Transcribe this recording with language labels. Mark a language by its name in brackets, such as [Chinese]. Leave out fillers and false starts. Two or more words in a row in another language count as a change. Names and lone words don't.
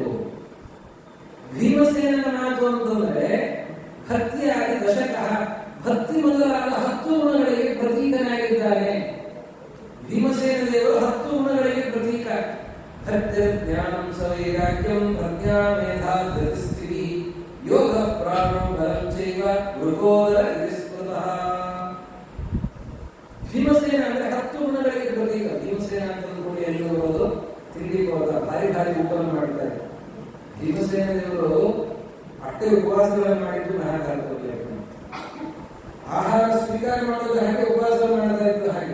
[Kannada] ಭೀಮಸೇನನ ಮಾತು ಅಂತಂದ್ರೆ ಭಕ್ತಿಯಾಗಿ ದಶಕಃ, ಭಕ್ತಿ ಮೊದಲಾದ 10 ಗುಣಗಳಿಗೆ ಪ್ರತೀಕನಾಗಿದ್ದಾನೆ. ಭೀಮಸೇನ ದೇವರು 10 ಗುಣಗಳಿಗೆ ಪ್ರತೀಕ. [Sanskrit] ಭಕ್ತಿ ಜ್ಞಾನಂ ಸವೈರಾಗ್ಯಂ ಪ್ರಜ್ಞಾ ಮೇಧಾ ಧೃತಿಸ್ಥಿತಿ ಯೋಗ ಪ್ರಾಣೋ ಬಲಂ ಚೈವ ಮೃಗೋದರ ಇತಿ ಸ್ಮೃತಃ. [Kannada] ಭೀಮಸೇನ ಅಂದ್ರೆ 10 ಗುಣಗಳಿಗೆ ಪ್ರತೀಕ. ಭೀಮಸೇನ ಅಂತ ಅಂದ್ಕೊಂಡು ಎಲ್ಲಿ ಬರೋದು? ತಿಂಡಿ ಹೋದ ಭಾರಿ ಭಾರಿ ಊಟವನ್ನು ಮಾಡ್ತಾರೆ. ಭೀಮಸೇನ ದೇವರು ಅಷ್ಟೇ ಉಪವಾಸಗಳನ್ನು ಮಾಡಿದ್ದು ಮಹಾಭಾರತದಲ್ಲಿ. ಆಹಾರ ಸ್ವೀಕಾರ ಮಾಡೋದು ಹಾಗೆ, ಉಪವಾಸ ಮಾಡ್ತಾ ಇದ್ದು ಹಾಗೆ.